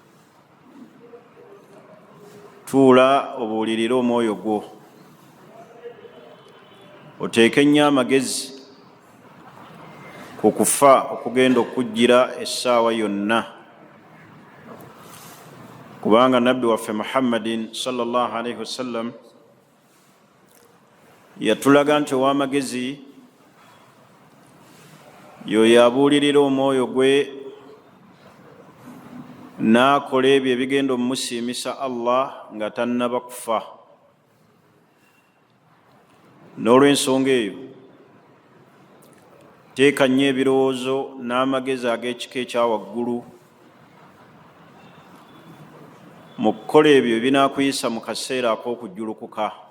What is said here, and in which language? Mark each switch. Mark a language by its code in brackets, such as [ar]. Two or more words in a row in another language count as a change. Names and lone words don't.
[lg] Tuula obuulirire omwoyo gwo, oteeke nnyo amagezi ku kufa okugenda okujjira essaawa yonna, kubanga Nabbi waffe Muhammadin [ar] صلى الله عليه وسلم [lg] yatulaga nti ow'amagezi y'oyo abuulirira omwoyo gwe n'akola ebyo ebigenda omumusiimisa Allah nga tannaba kufa. N'olw'ensonga eyo teeka nnyo ebirowoozo n'amagezi ag'ekika ekya waggulu mu kukola ebyo ebinaakuyisa mu kaseera ak'okujjulukuka.